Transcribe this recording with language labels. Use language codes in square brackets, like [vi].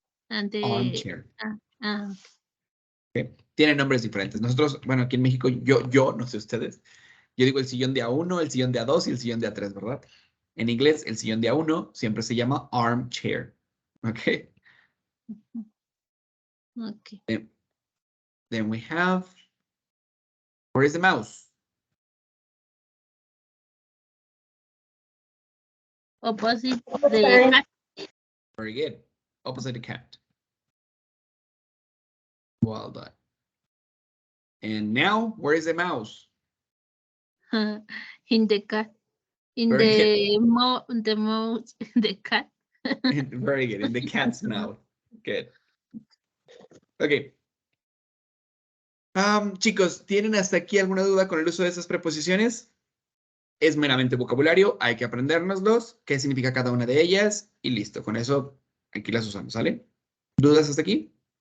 [en] armchair. Okay. [es] Tienen nombres diferentes. Nosotros, bueno, aquí en México, yo, no sé ustedes, yo digo el sillón de A1, el sillón de A2 y el sillón de A3, ¿verdad? En inglés, el sillón de A1 siempre se llama armchair. ¿Ok? [en] Okay. Then we have, where is the mouse? Opposite the cat. Very good. Opposite the cat. Well done. And now, where is the mouse? In the cat. In Very the mouse, the cat. Very good. In the cat's mouth. Good. Okay. [es] Chicos, ¿tienen hasta aquí alguna duda con el uso de esas preposiciones? Es meramente vocabulario, hay que aprendérnoslos, qué significa cada una de ellas y listo. Con eso, aquí las usamos, ¿sale? ¿Dudas hasta aquí?